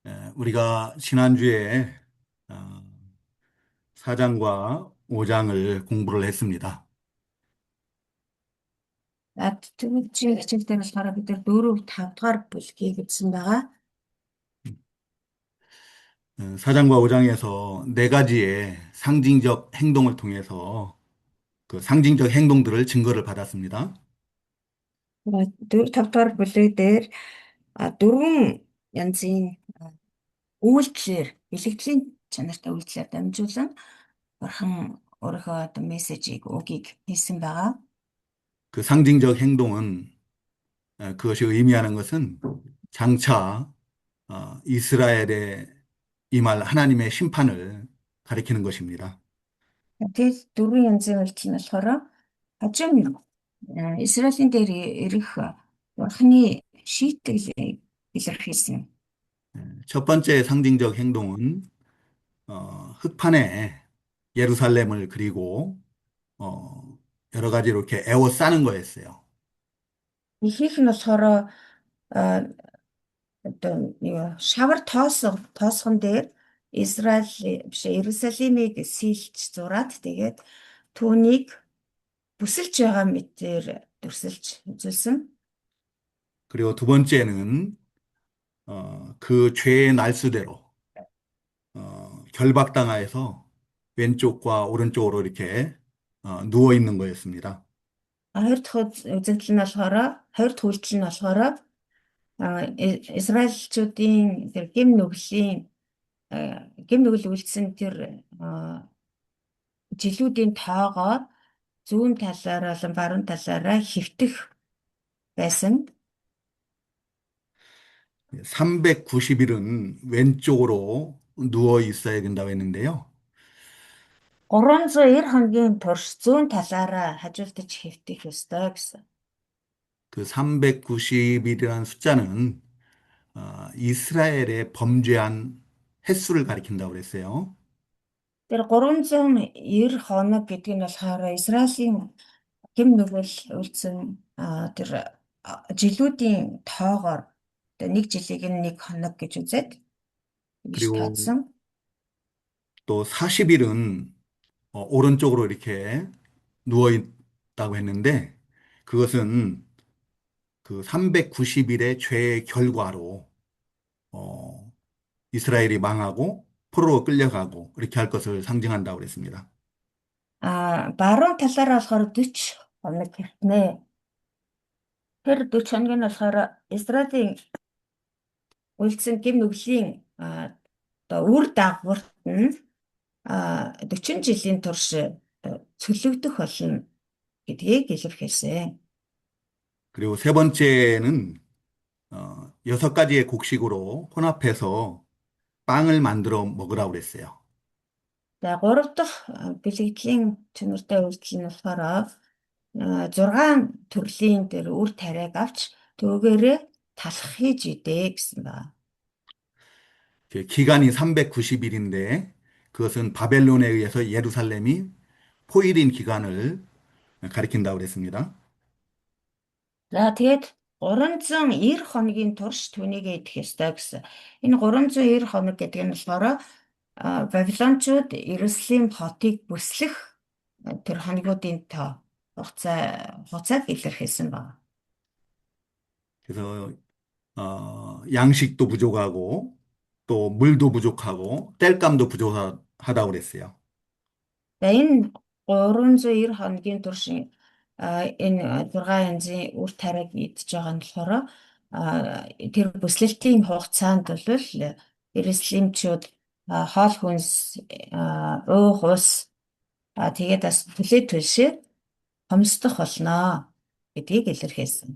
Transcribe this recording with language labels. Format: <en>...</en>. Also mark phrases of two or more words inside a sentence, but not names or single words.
<ko>우리가 지난주에 어, 4장과 5장을 공부를 했습니다.</ko> <mn>Тэгвэл чи хичээл дээр болохоор бид нар 4, 5 дугаар бүлгийг үзсэн байгаа.</mn> <ko>4장과 5장에서 네 가지의 상징적 행동을 통해서 그 상징적 행동들을 증거를 받았습니다.</ko> <mn>4, 5 дугаар бүлэг дээр дөрвөн янзын үйлдэлээр, бэлгэдлийн чанартай үйлдэлээр дамжуулан бурхан өөрийнхөө одоо мессежийг үгийг хэлсэн байгаа.</mn> <ko>그 상징적 행동은 그것이 의미하는 것은 장차 이스라엘에 임할 하나님의 심판을 가리키는 것입니다.</ko> <mn>Тэгээд дөрвөн янзын үйлдэл нь болохоор хажим Израилийн дээр ирэх бурханы шийтгэлийг илэрхийлсэн.</mn> <ko>첫 번째 상징적 행동은 흙판에 예루살렘을 그리고 여러 가지로 이렇게 에워싸는 거였어요.</ko> <mn>Ихэнх нь болохоор одоо шавар тоосгон дээр Израиль биш Иерусалимыг сийлж зураад тэгээд түүнийг бүсэлж байгаа мэтээр дүрсэлж үзүүлсэн.</mn> <ko>그리고 두 번째는 그 죄의 날수대로 결박당하여서 왼쪽과 오른쪽으로 이렇게 누워 있는 거였습니다.</ko> <mn>Хоёр дахь үзэгдэл нь болохоор хоёр дахь үйлдэл нь болохоор Израильчүүдийн тэр гим нүгэл үйлдсэн тэр жилүүдийн тоогоор зүүн талаараа болон баруун талаараа хэвтэх байсан.</mn> <ko>390일은 왼쪽으로 누워 있어야 된다고 했는데요.</ko> <mn>390 хоногийн турш зүүн талаараа хажуултаж хэвтэх ёстой гэсэн.</mn> <ko>그 390일이라는 숫자는 이스라엘의 범죄한 횟수를 가리킨다고 그랬어요.</ko> <mn>Тэр 390 хоног гэдэг нь болохоор Израилийн гим нүгэл үлдсэн тэр жилүүдийн тоогоор нэг жилийг нэг хоног гэж үзээд гэж</mn> <ko>그리고</ko> <mn>тооцсон.</mn> <ko>또 40일은 오른쪽으로 이렇게 누워 있다고 했는데 그것은 그 390일의 죄의 결과로 이스라엘이 망하고 포로로 끌려가고 이렇게 할 것을 상징한다고 그랬습니다.</ko> <mn>Баруун талаараа болохоор 40 хоног хэртнэ. Тэр 40 хоног нь болохоор Израилийн үлдсэн гим нүглийн одоо үр дагаварт нь 40 жилийн турш цөлөгдөх болно гэдгийг илэрхийлсэн.</mn> <ko>그리고 세 번째는 6가지의 곡식으로 혼합해서 빵을 만들어 먹으라고 그랬어요.</ko> <mn>За 3 дахь бэлгэдлийн чанартай үйлдэл нь болохоор 6 төрлийн тэр үр тариаг авч түүгээрээ талах хийж идэ гэсэн байна.</mn> <ko>기간이 390일인데 그것은 바벨론에 의해서 예루살렘이 포위된 기간을 가리킨다고 그랬습니다.</ko> <mn>За тэгээд 390 хоногийн турш түүнийг идэх ёстой гэсэн. Энэ 390 хоног гэдэг нь болохоор Бабилончууд Иерусалим хотыг бүслэх тэр хоногуудын хугацааг илэрхийлсэн байна.</mn> <ko>그래서 양식도 부족하고 또 물도 부족하고 땔감도 부족하다고 그랬어요.</ko> <mn>За энэ 390 хоногийн турш энэ 6 янзын үр тариаг идж байгаа нь болохоор тэр бүслэлтийн хугацаанд бол Иерусалимчууд хоол хүнс уух ус тэгээд бас төлөө төлшөө хомсдох болно гэдгийг илэрхийлсэн.</mn>